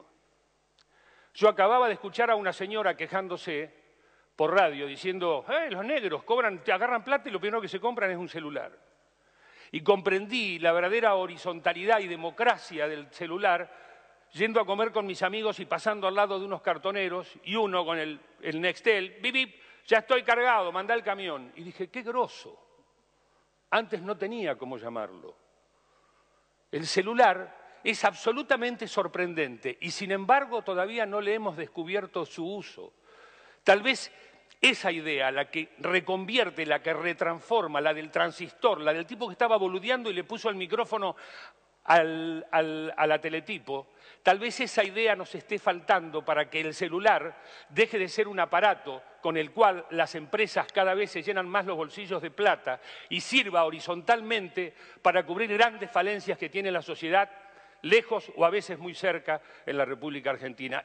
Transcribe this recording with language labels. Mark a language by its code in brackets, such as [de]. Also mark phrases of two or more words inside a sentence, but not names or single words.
[es] Yo acababa de escuchar a una señora quejándose por radio, diciendo, los negros te agarran plata y lo primero que se compran es un celular. Y comprendí la verdadera horizontalidad y democracia del celular yendo a comer con mis amigos y pasando al lado de unos cartoneros y uno con el Nextel, bip, bip, ya estoy cargado, mandá el camión. Y dije, qué groso. Antes no tenía cómo llamarlo. El celular es absolutamente sorprendente y sin embargo todavía no le hemos descubierto su uso. Tal vez esa idea, la que reconvierte, la que retransforma, la del transistor, la del tipo que estaba boludeando y le puso el micrófono a la teletipo, tal vez esa idea nos esté faltando para que el celular deje de ser un aparato con el cual las empresas cada vez se llenan más los bolsillos de plata y sirva horizontalmente para cubrir grandes falencias que tiene la sociedad, lejos o a veces muy cerca en la República Argentina.